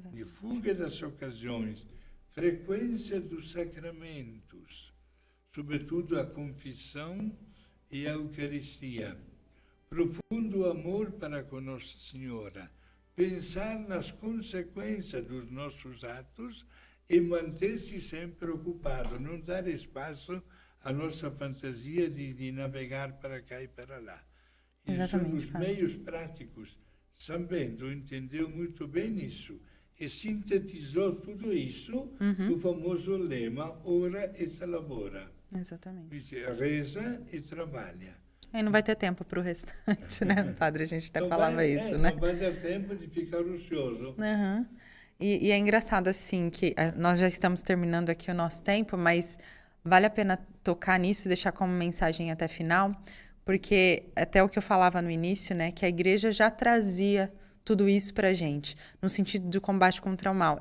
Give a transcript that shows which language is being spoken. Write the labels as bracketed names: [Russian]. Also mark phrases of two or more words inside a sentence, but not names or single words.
[Portuguese] De fuga das ocasiões, frequência dos sacramentos, sobretudo a confissão e a Eucaristia, profundo amor para com Nossa Senhora, pensar nas consequências dos nossos atos e manter-se sempre ocupado, não dar espaço à nossa fantasia de navegar para cá e para lá. Esses são os meios práticos. São Bento entendeu muito bem isso e sintetizou tudo isso no famoso lema [Latin] ora et labora. [Portuguese] Exatamente. Diz, reza e trabalha. Aí não vai ter tempo para o restante, né, padre? A gente até falava isso, né? Não vai dar tempo de ficar ocioso. E é engraçado, assim, que nós já estamos terminando aqui o nosso tempo, mas vale a pena tocar nisso e deixar como mensagem até final, porque até o que eu falava no início, né, que a igreja já trazia tudo isso para a gente, no sentido do combate contra o mal.